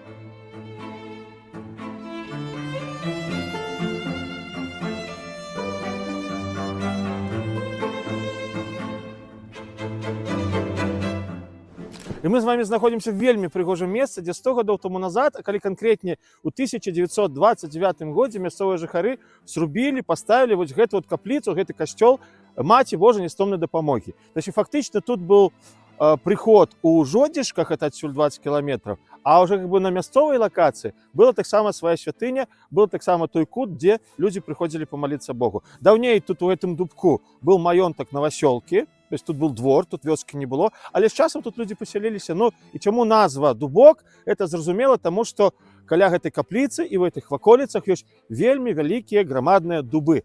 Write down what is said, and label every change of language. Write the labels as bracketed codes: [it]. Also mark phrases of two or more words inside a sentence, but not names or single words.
[be] І мы з вами знаходзімся в вельмі прыгожым месцы, дзе 100 гадоў таму назад, а калі канкрэтней, у 1929 годзе мясцовыя жыхары зрубілі, паставілі вось гэту вот капліцу, гэты касцёл Маці Божай нястомнай дапамогі. Значит, фактычна тут быў приход у Жодзішках, это адсюль 20 километров, а уже на мясцовай локации была таксама своя святыня, был таксама той кут, [ru] где люди приходили помолиться Богу. [be] Даўней тут у этом дубку был маёнтак Новасёлкі, то есть тут был двор, тут вёскі не было, але з часам тут люди поселиліся. Ну і чаму назва Дубок? Это зразумела, тому што каля гэтай капліцы і [ru] в этих [be] ваколіцах ёсць вельмі вялікія грамадныя дубы.